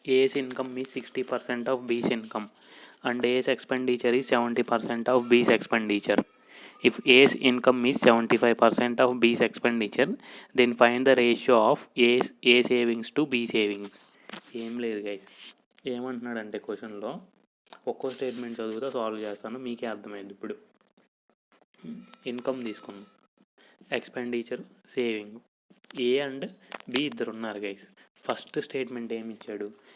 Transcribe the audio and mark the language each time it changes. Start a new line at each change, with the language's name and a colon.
English: A's income is 60% of B's income and A's expenditure is 70% of B's expenditure. If A's income is 75% of B's expenditure, then find the ratio of A savings to B savings.
Telugu: ఏం లేదు guys, ఏమంటున్నాడంటే క్వశ్చన్లో ఒక్కో statement చదువుతా solve చేస్తాను, మీకే అర్థమైంది. ఇప్పుడు ఇన్కమ్ తీసుకుందాం, expenditure, saving. ఏ and B ఇద్దరు ఉన్నారు గైస్. ఫస్ట్ స్టేట్మెంట్ ఏమి ఇచ్చాడు?